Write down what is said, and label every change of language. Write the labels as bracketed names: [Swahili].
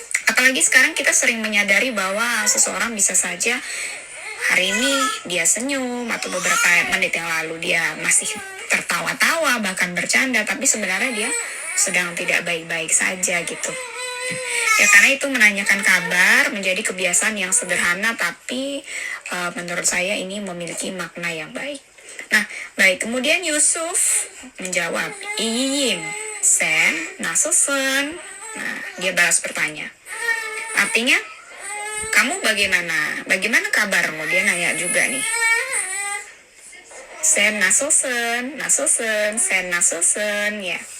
[Indonesian] Apalagi sekarang kita sering menyadari bahwa seseorang bisa saja hari ini dia senyum, atau beberapa menit yang lalu dia masih tertawa-tawa, bahkan bercanda, tapi sebenarnya dia sedang tidak baik-baik saja gitu. Ya karena itu menanyakan kabar menjadi kebiasaan yang sederhana, tapi menurut saya ini memiliki makna yang baik. Nah, baik. Kemudian Yusuf menjawab, [Turkish] iyiyim, sen, nasılsın? [Indonesian] Nah, dia balas bertanya. Artinya, kamu bagaimana? Bagaimana kabarmu? Dia nanya juga nih. [Turkish] Sen nasılsın, sen nasılsın, ya.